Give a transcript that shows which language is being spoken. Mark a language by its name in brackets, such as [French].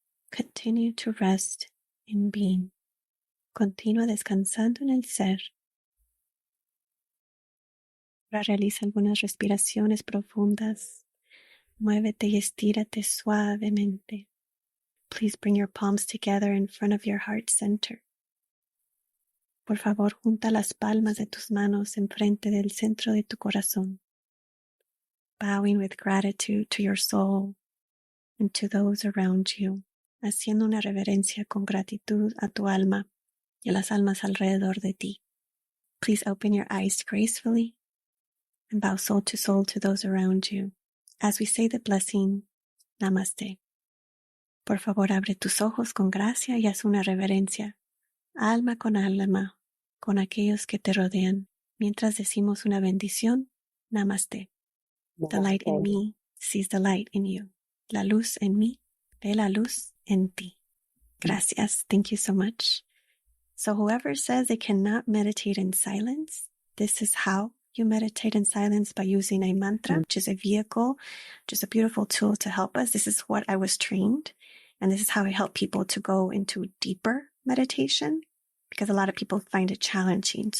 [English] Continue to rest in being. [Spanish] Continúa descansando en el ser. Ahora realiza algunas respiraciones profundas. Muévete y estírate suavemente. [English] Please bring your palms together in front of your heart center. [Spanish] Por favor, junta las palmas de tus manos enfrente del centro de tu corazón. [English] Bowing with gratitude to your soul and to those around you. [Spanish] Haciendo una reverencia con gratitud a tu alma y a las almas alrededor de ti. [English] Please open your eyes gracefully and bow soul to those around you. As we say the blessing, Namaste. [Spanish] Por favor, abre tus ojos con gracia y haz una reverencia, alma, con aquellos que te rodean. Mientras decimos una bendición, Namaste. [English] The light in me sees the light in you. [Spanish] La luz en mí ve la luz en ti. Gracias. [English] Thank you so much. So whoever says they cannot meditate in silence, this is how you meditate in silence, by using a mantra, which is a vehicle, just a beautiful tool to help us. This is what I was trained, and this is how I help people to go into deeper meditation, because a lot of people find it challenging.